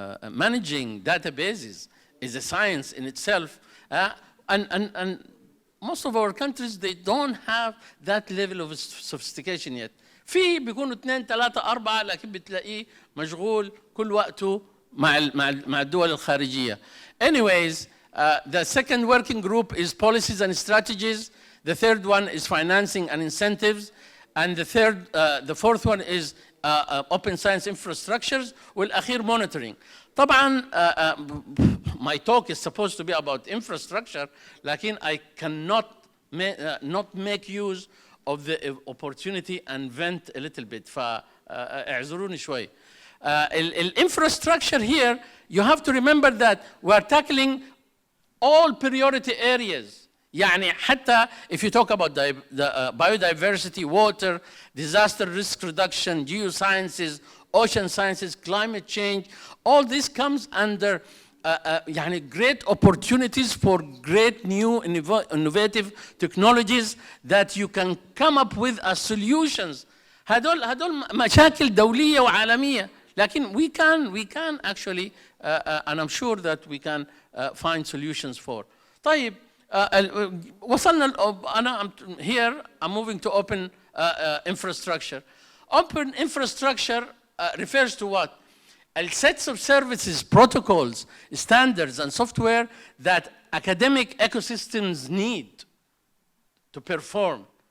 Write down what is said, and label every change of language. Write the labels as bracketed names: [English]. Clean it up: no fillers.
[English] managing databases is a science in itself, and most of our countries, they don't have that level of sophistication yet. [Arabic] في بيكونوا 2 3 4 لكن بتلاقيه مشغول كل وقته مع الدول الخارجية. [English] Anyways, the second working group is policies and strategies. The third one is financing and incentives, and the fourth one is open science infrastructures, [Arabic] والأخير [English] monitoring. [Arabic] طبعا [English] my talk is supposed to be about infrastructure, [Arabic] لكن [English] I cannot not make use of the opportunity and vent a little bit. [Arabic] فاعذروني شوي. [English] Infrastructure here, you have to remember that we are tackling all priority areas. [Arabic] يعني حتى [English] if you talk about the biodiversity, water, disaster risk reduction, geosciences, ocean sciences, climate change, all this comes under [Arabic] يعني [English] great opportunities for great new innovative technologies that you can come up with as solutions. [Arabic] هدول مشاكل دولية وعالمية. لكن [English] we can actually and I'm sure that we can find solutions for. [Arabic] طيب وصلنا أنا [English] here I'm moving to open infrastructure. Open infrastructure refers to what? Sets of services, protocols, standards, and software that academic ecosystems need to perform.